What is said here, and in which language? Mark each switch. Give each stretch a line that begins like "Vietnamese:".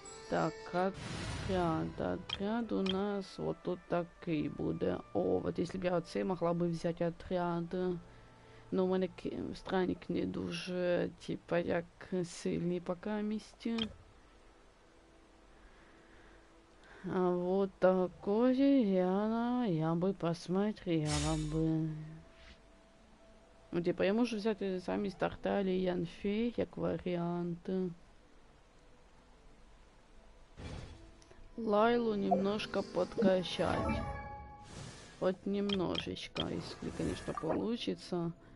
Russian: Так, отряд у нас вот тут
Ukrainian: такий буде. О,
Russian: вот если б я
Ukrainian: оце могла би взяти отряд. Ну, у мене странник не дуже, типа, як сильний пока місті.
Russian: А вот такое я бы посмотрела бы.
Ukrainian: Ну, типа, я можу взяти замість Тарталії Янфей, як варіант.
Russian: Лайлу немножко подкачать. Вот немножечко, если, конечно, получится.